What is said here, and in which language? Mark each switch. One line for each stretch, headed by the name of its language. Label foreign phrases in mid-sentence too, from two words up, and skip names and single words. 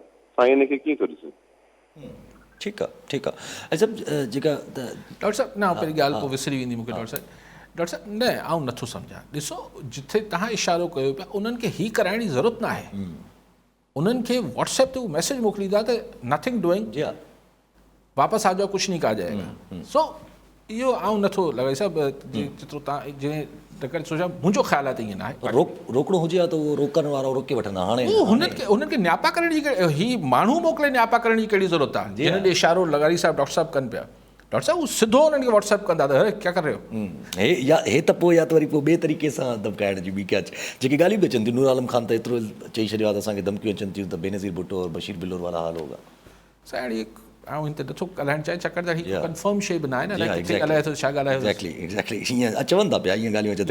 Sindhi: साईं हिनखे कीअं थो ॾिसे? ठीकु आहे, ठीकु आहे। अच्छा जेका डॉक्टर साहब न पहिरीं ॻाल्हि पोइ विसरी वेंदी मूंखे। डॉक्टर साहब न आउं नथो सम्झां। ॾिसो जिथे तव्हां इशारो कयो पिया उन्हनि खे हीअ कराइण जी ज़रूरत न आहे। उन्हनि खे व्हाट्सएप ते उहो मैसेज मोकिलींदा त
English: nothing doing,
Sindhi: जी हा,
Hindi: वापसि आ जाओ, कुझु नहीं कहा जाएगा।
Sindhi: सो इहो आउं नथो लॻाए सभु जेतिरो तव्हां जीअं सोचा मुंहिंजो ख़्यालु आहे त ईअं न आहे। रोकड़ो हुजे हा त उहो रोकण वारो रोके वठंदा। हाणे हुननि खे न्यापा करण जी ही माण्हू मोकिले न्यापा करण जी कहिड़ी ज़रूरत आहे? जिन ॾे इशारो लगारी साहब डॉक्टर साहब कनि पिया, डॉक्टर साहब उहो सिधो हुननि खे व्हाट्सएप कंदा त
Hindi: अरे क्या कर रहे हो।
Sindhi: हे त पोइ या त वरी पोइ ॿिए तरीक़े सां धमकाइण जी ॿी क्या जेकी ॻाल्हियूं बि अचनि थियूं। नूर आलम ख़ान त एतिरो चई छॾियो आहे त असांखे धमकियूं अचनि थियूं त
Hindi: बेनज़ीर भुट्टो और बशीर बिलोर वारा हाल होगा।
Sindhi: साईं आउं हिन ते नथो ॻाल्हाइणु चाहियां छाकाणि त हीअ कंफर्म शइ बि न आहे न, किथे ॻाल्हाए थो छा ॻाल्हाए। एक्ज़ैक्टली हीअं चवनि था पिया, हीअं ॻाल्हियूं अचनि।